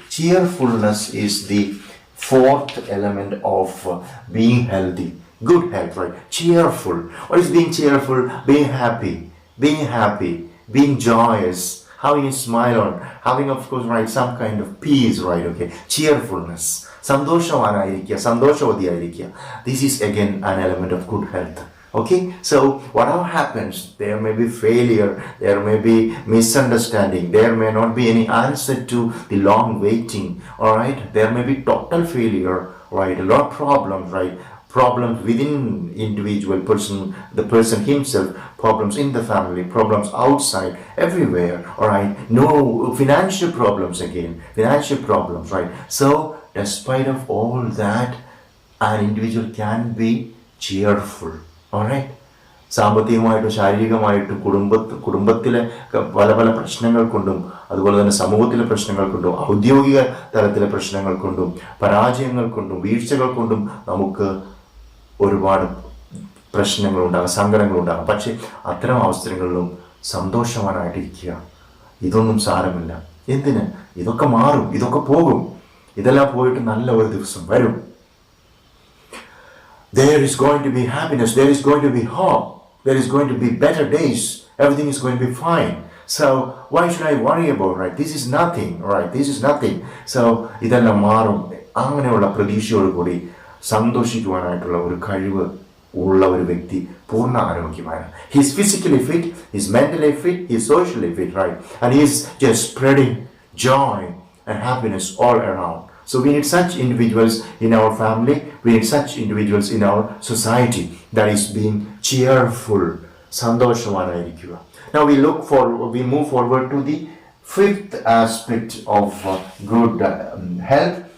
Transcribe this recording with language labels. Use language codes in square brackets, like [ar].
[en] Cheerfulness is the fourth element of being healthy. Good health, right? Cheerful. What is being cheerful? Being happy, being joyous, having a smile on, having of course, right, some kind of peace, right? Okay, cheerfulness. [ml] സന്തോഷവാനായിരിക്കുക, സന്തോഷവതിയായിരിക്കുക. [en] This is again an element of good health. Okay, so whatever happens, there may be failure, there may be misunderstanding, there may not be any answer to the long waiting, all right? There may be total failure, right? A lot of problems, right? Problems within individual person, the person himself, problems in the family, problems outside, everywhere, all right? No financial problems again, financial problems, right? So despite of all that, an individual can be cheerful. [ml] Alright, സാമ്പത്തികമായിട്ടും ശാരീരികമായിട്ടും കുടുംബത്തിലെ പല പല പ്രശ്നങ്ങൾ കൊണ്ടും, അതുപോലെ തന്നെ സമൂഹത്തിലെ പ്രശ്നങ്ങൾ കൊണ്ടും, ഔദ്യോഗിക തലത്തിലെ പ്രശ്നങ്ങൾ കൊണ്ടും, പരാജയങ്ങൾ കൊണ്ടും, വീഴ്ചകൾ കൊണ്ടും നമുക്ക് ഒരുപാട് പ്രശ്നങ്ങളുണ്ടാകാം, സങ്കടങ്ങളുണ്ടാകാം. പക്ഷെ അത്തരം അവസരങ്ങളിലും സന്തോഷവാനായിട്ടിരിക്കുക. ഇതൊന്നും സാരമില്ല. എന്തിന്? ഇതൊക്കെ മാറും, ഇതൊക്കെ പോകും. ഇതെല്ലാം പോയിട്ട് നല്ല ഒരു ദിവസം വരും. [en] There is going to be happiness, there is going to be hope, there is going to be better days, everything is going to be fine. So why should I worry about, right? This is nothing, right? This is nothing. So [ml] ഇതെല്ലാം മാറും. അങ്ങനെയുള്ള പ്രതീക്ഷയോട് കൂടി സന്തോഷിക്കുവാനായിട്ടുള്ള ഒരു കഴിവ് ഉള്ള ഒരു വ്യക്തി പൂർണ്ണ ആരോഗ്യമാണ്. [en] He is physically fit, he is mentally fit, he is socially fit, right? And he is just spreading joy and happiness all around. So we need such individuals in our family, we need such individuals in our society that is being cheerful. [ml] സന്തോഷവാനായിരിക്കുക. [en] Now we move forward to the fifth aspect of good health.